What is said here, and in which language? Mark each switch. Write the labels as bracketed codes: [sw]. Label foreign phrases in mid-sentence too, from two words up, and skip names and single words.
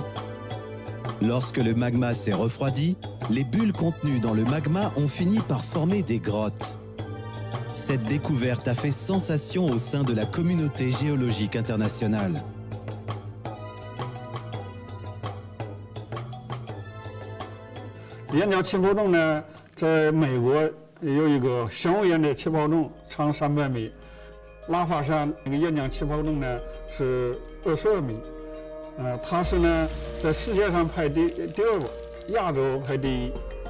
[fr] Lorsque le magma s'est refroidi, les bulles contenues dans le magma ont fini par former des grottes. Cette découverte a fait sensation au sein de la communauté géologique internationale. [zh] 岩浆气泡洞呢，在美国有一个相位岩的气泡洞，长300米。拉法山那个岩浆气泡洞呢是22米，它是呢在世界上排第2个，亚洲排第1。